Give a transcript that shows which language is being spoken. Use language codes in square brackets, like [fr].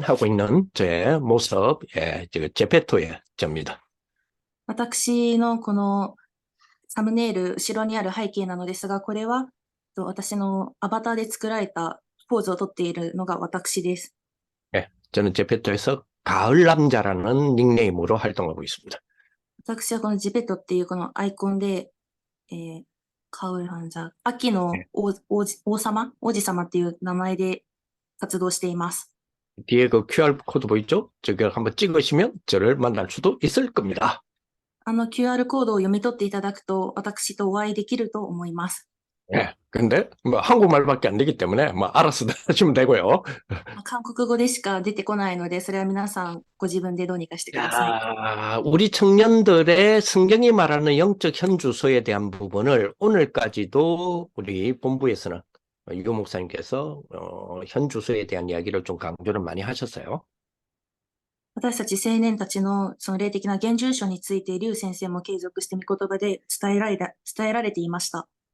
[ko] 하고 있는 제 모습, 예, 제페토의 접니다. [ja] 私のこのサムネイル、後ろにある背景なのですが、これは私のアバターで作られたポーズをとっているのが私です。 [ko] 예, 저는 제페토에서 가을 남자라는 닉네임으로 활동하고 있습니다. [ja] 私はこのジペットっていうこのアイコンで、カウルハンザ、秋の王子様っていう名前で活動しています。 [ko] 뒤에 그 QR 코드 보이죠? 저걸 한번 찍으시면 저를 만날 수도 있을 겁니다. [ja] QR コードを読み取っていただくと、私とお会いできると思います。 [ko] 예, 근데 뭐 한국말밖에 안 되기 때문에 뭐 알아서 하시면 되고요. [ja] 韓国語でしか出てこないので、それは皆さんご自分でどうにかしてください。 [ko] 자, 우리 청년들의 성경이 말하는 영적 현주소에 대한 부분을 오늘까지도 우리 본부에서는 유 목사님께서 현주소에 대한 이야기를 좀 강조를 많이 하셨어요. [ja] 私たち青年たちのその霊的な現住所について、劉先生も継続して御言葉で伝えられていました。